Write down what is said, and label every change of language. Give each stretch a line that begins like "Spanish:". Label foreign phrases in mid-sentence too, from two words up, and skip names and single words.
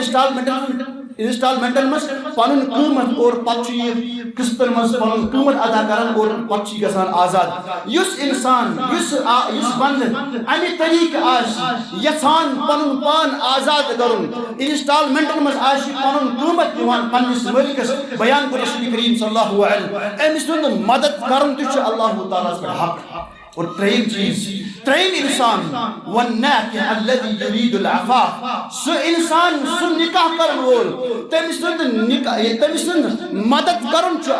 Kashmiri: ژےٚ انسٹالمنٹن مز پن قیمت اور پتہ یہ قسطن مز پن قیمت ادا کران اور پتہ گژھان آزاد یس انسان یس بند امہ طریقہ آس یژھان پن پان آزاد کرن انسٹالمنٹن مز آس پن قیمت دِوان پننس مٲلکس بیان کوٚر رسول کریم
Arabic: صلی اللہ علیہ وسلم
Kashmiri: أمس سُنٛد مدد کرن تہ چھُ اللہ تعالیٰ پٮ۪ٹھ حق اور ترٛیٚیِم چیٖز ترٛیٚیِم انسان
Arabic: والناکح الذی یُریٖد العفاف
Kashmiri: سُہ انسان سُہ نکاح کرن وول تٔمۍ سُنٛد مدد کرُن چھُ